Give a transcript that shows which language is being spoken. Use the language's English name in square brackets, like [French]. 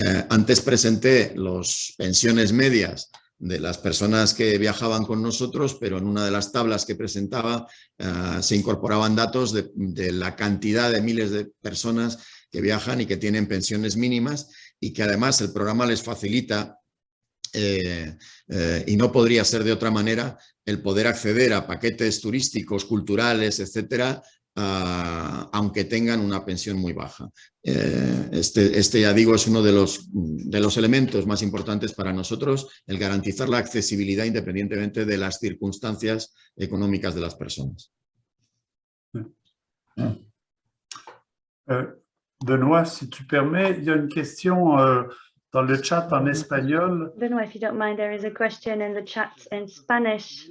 [Spanish] Antes presenté las pensiones medias de las personas que viajaban con nosotros, pero en una de las tablas que presentaba se incorporaban datos de la cantidad de miles de personas que viajan y que tienen pensiones mínimas y que además el programa les facilita y no podría ser de otra manera el poder acceder a paquetes turísticos, culturales, etcétera, aunque tengan una pensión muy baja. Este ya digo es uno de los elementos más importantes para nosotros, el garantizar la accesibilidad independientemente de las circunstancias económicas de las personas. [French] Benoît, si tu permets, il y a une question dans le chat en espagnol. [English] Benoit, if you don't mind, there is a question in the chat in Spanish.